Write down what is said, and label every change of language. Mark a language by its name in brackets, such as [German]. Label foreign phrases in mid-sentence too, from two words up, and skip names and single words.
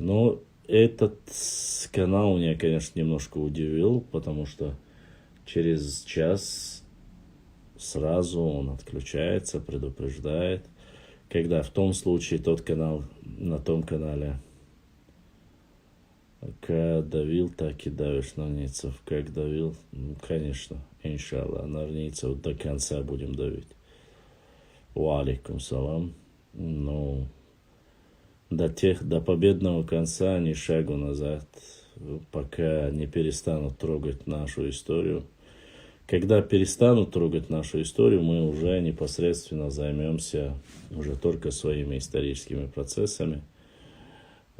[Russian] Но этот канал меня, конечно, немножко удивил, потому что через час сразу он отключается, предупреждает. Когда в том случае тот канал, на том канале, как давил, так и давишь на армейцев. Как давил, ну, конечно, иншаллах, на армейцев до конца будем давить. [Arabic] وعليكم السلام. [Russian] Ну, до победного конца ни шагу назад, пока не перестанут трогать нашу историю. Когда перестанут трогать нашу историю, мы уже непосредственно займемся уже только своими историческими процессами.